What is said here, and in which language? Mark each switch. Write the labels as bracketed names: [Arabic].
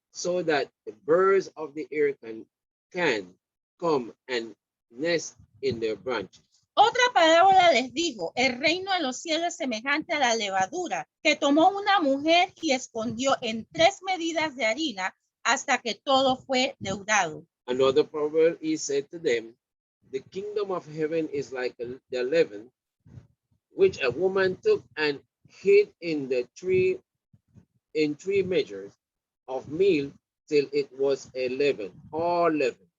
[English] so that the birds of the air can come and nest in their branches. [Spanish] Otra parábola les dijo, el reino de los cielos es semejante a la levadura que tomó una mujer y escondió en 3 medidas de harina hasta que todo fue leudado. [English] Another proverb, he said to them, the kingdom of heaven is like the leaven, which a woman took and hid in 3 measures of meal till it was a leaven, all leaven.